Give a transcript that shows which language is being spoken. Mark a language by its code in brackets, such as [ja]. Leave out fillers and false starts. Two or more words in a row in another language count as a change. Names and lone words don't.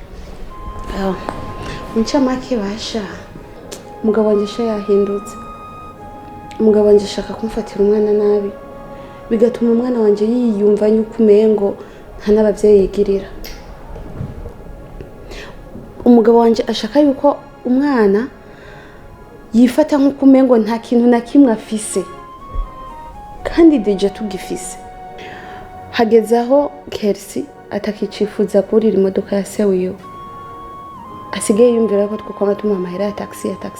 [rn] Incamake basha, umugabo wanjye sha yahindutse. Umugabo wanjye ashaka kumfatira umwana nabi, bigatuma umwana wanjye yiyumva yuko umengo nta n'ababyeyi yigirira. Umugabo wanjye ashaka yuko umwana yifata nk'uko umengo nta kintu na kimwe afise, kandi deje tugifise. Hageze aho Kersi atakicifuza kurira imodoka ya se wiwe, asigaye yumvira ko twakoma tumuha amahera ya taxi.